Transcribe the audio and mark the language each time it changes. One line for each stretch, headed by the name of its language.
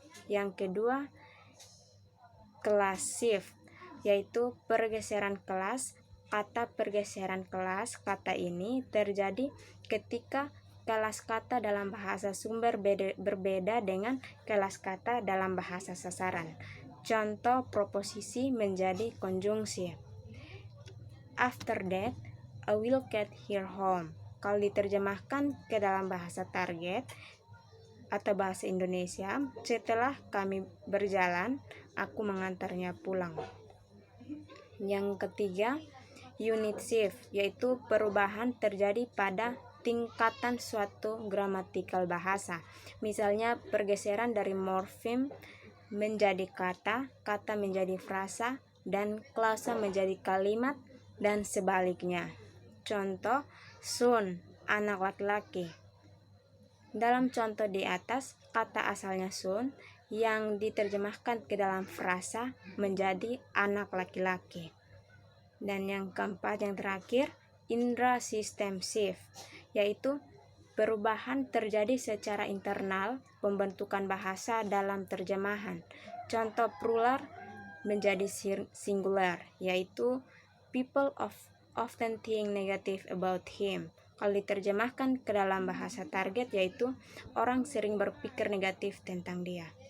Indonesian: Yang kedua, class shift, yaitu pergeseran kelas. Kata pergeseran kelas kata ini terjadi ketika kelas kata dalam bahasa sumber berbeda dengan kelas kata dalam bahasa sasaran. Contoh, proposisi menjadi konjungsi.
English: After that, I will get here home.
Indonesian: Kalau diterjemahkan ke dalam bahasa target atau bahasa Indonesia, setelah kami berjalan, aku mengantarnya pulang. Yang ketiga, unit shift, yaitu perubahan terjadi pada tingkatan suatu gramatikal bahasa. Misalnya pergeseran dari morfem menjadi kata, kata menjadi frasa, dan klausa menjadi kalimat, dan sebaliknya. Contoh, son, anak laki-laki. Dalam contoh di atas, kata asalnya son yang diterjemahkan ke dalam frasa menjadi anak laki-laki. Dan yang keempat, yang terakhir, indra system shift, yaitu perubahan terjadi secara internal pembentukan bahasa dalam terjemahan. Contoh, plural menjadi singular, yaitu
English: people often think negative about him.
Indonesian: Kalau diterjemahkan ke dalam bahasa target, yaitu orang sering berpikir negatif tentang dia.